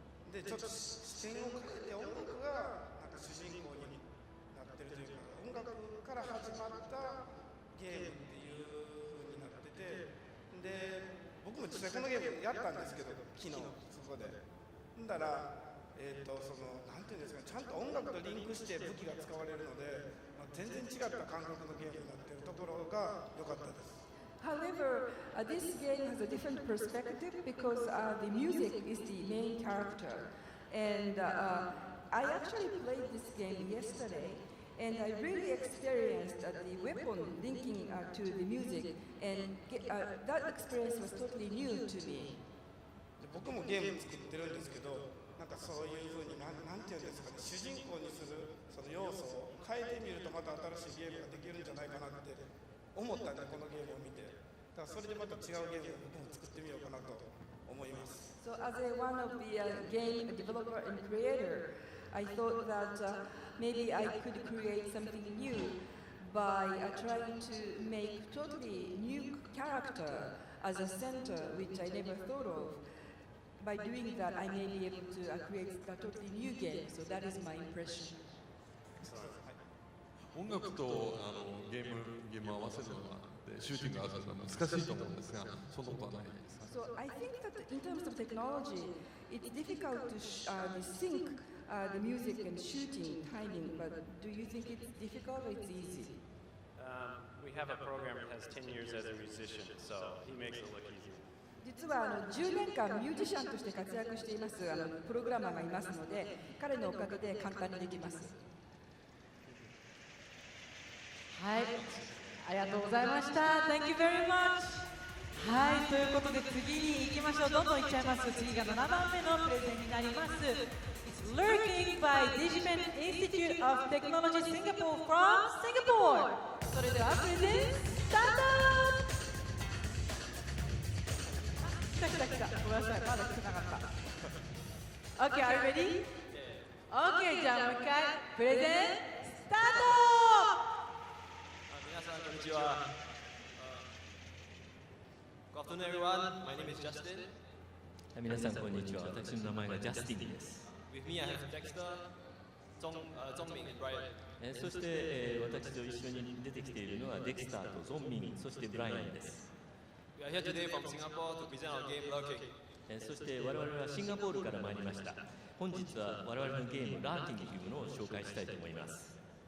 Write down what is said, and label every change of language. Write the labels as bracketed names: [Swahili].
[Japanese] で、ちょっと視点を変えて音楽がなんか主人公になってるというか、音楽から始まったゲームっていう風になってて、で、僕も実際このゲームやったんですけど、昨日そこで。だからなんていうんですか、ちゃんと音楽とリンクして武器が使われるので。全然違った感覚のゲームになっているところが良かったです。 [English] However, this game has a different perspective because the music is the main character. And I actually played this game yesterday, and I really experienced the weapon linking to the music, and that experience was totally new to me. [Japanese] 僕もゲーム作ってるんですけど、なんかそういうふうになんていうんですかね、主人公にするその要素を変えてみるとまた新しいゲームができるんじゃないかなって思ったんで、このゲームを見て、だからそれでまた違うゲームを僕も作ってみようかなと思います。 [English] So as one of the game developer and creator, I thought that maybe I could create something new by trying to make totally new character as a center, which I never thought of. By doing that, I may be able to create a totally new game. So that is my impression. [Japanese] 音楽とゲームを合わせるのはシューティングを合わせるのは難しいと思うんですが、そんなことはないですか？ [English] So I think that in terms of technology, it's difficult to sync the music and shooting timing. But do you think it's difficult or it's easy? We have a programmer that has 10 years as a musician, so he makes it look easy. [Japanese] 実は10年間ミュージシャンとして活躍していますプログラマーがいますので、彼のおかげで簡単にできます。はい、ありがとうございました。 [English] Thank you very much。 [Japanese] はい、ということで次に行きましょう。どんどん行っちゃいます。次が7番目のプレゼンになります。 [English] It's Lurking by Digipen Institute of Technology Singapore from Singapore。 [Japanese] それではプレゼンスタート。来た。ごめんなさい、まだ来てなかった。 [English] OK, are you ready? [Japanese] OK, じゃあもう一回、プレゼンスタート。皆さん、こんにちは。 [English] Good afternoon, everyone. My name is Justin. [Japanese] 皆さんこんにちは。私の名前がジャスティンです。 [English] With me, I have Dexter, Zhongming, and Brian. [Japanese] そして、私と一緒に出てきているのはデクスターとゾンミン、そしてブライアンです。 [English] We are here today from Singapore to present our game Lurking. [Japanese] そして我々はシンガポールから参りました。本日は我々のゲームラーキングというものを紹介したいと思います。